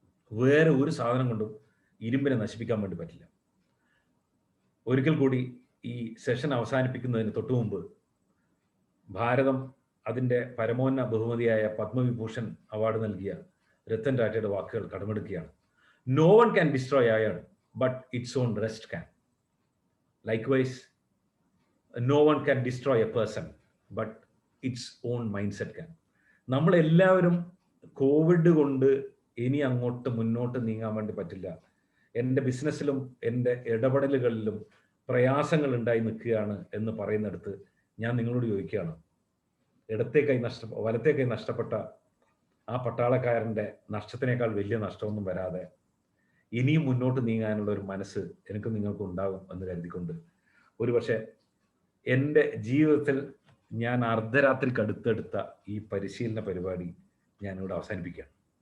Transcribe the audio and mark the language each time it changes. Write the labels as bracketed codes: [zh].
[ml] വേറെ ഒരു സാധനം കൊണ്ടും ഇരുമ്പിനെ നശിപ്പിക്കാൻ വേണ്ടി പറ്റില്ല. ഒരിക്കൽ കൂടി ഈ സെഷൻ അവസാനിപ്പിക്കുന്നതിന് തൊട്ടു മുമ്പ് ഭാരതം അതിൻ്റെ പരമോന്നത ബഹുമതിയായ പത്മവിഭൂഷൺ അവാർഡ് നൽകിയ രത്തൻ ടാറ്റയുടെ വാക്കുകൾ കടമെടുക്കുകയാണ്. [en] No one can destroy iron, but its own rest can. Likewise, no one can destroy a person, but its own mindset can. [ml] നമ്മളെല്ലാവരും കോവിഡ് കൊണ്ട് ഇനി അങ്ങോട്ട് മുന്നോട്ട് നീങ്ങാൻ വേണ്ടി പറ്റില്ല. എൻ്റെ ബിസിനസ്സിലും എൻ്റെ ഇടപെടലുകളിലും പ്രയാസങ്ങൾ ഉണ്ടായി നിൽക്കുകയാണ് എന്ന് പറയുന്നിടത്ത് ഞാൻ നിങ്ങളോട് ചോദിക്കുകയാണ്, വലത്തേ കൈ നഷ്ടപ്പെട്ട ആ പട്ടാളക്കാരൻ്റെ നഷ്ടത്തിനേക്കാൾ വലിയ നഷ്ടമൊന്നും വരാതെ ഇനിയും മുന്നോട്ട് നീങ്ങാനുള്ള ഒരു മനസ്സ് എനിക്ക് നിങ്ങൾക്ക് ഉണ്ടാകും എന്ന് കരുതിക്കൊണ്ട് ഒരുപക്ഷെ എൻ്റെ ജീവിതത്തിൽ ഞാൻ അർദ്ധരാത്രിക്ക് അടുത്തെടുത്ത ഈ പരിശീലന പരിപാടി ഞാനിവിടെ അവസാനിപ്പിക്കുകയാണ്.